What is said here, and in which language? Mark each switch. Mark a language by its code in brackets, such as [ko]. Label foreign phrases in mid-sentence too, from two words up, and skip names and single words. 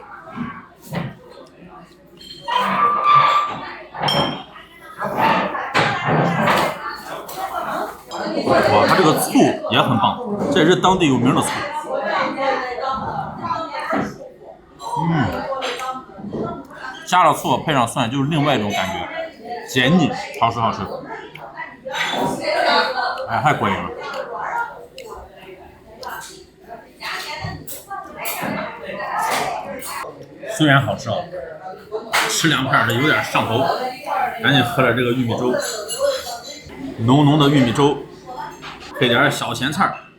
[zh] 哇，它這個醋也很棒，這也是當地有名的醋。加了醋配上蒜就是另外一種感覺，解膩，好吃好吃。哎，太過癮了。雖然好吃啊，吃2片的有點上頭，趕緊喝點這個玉米粥，濃濃的玉米粥，配點小鹹菜。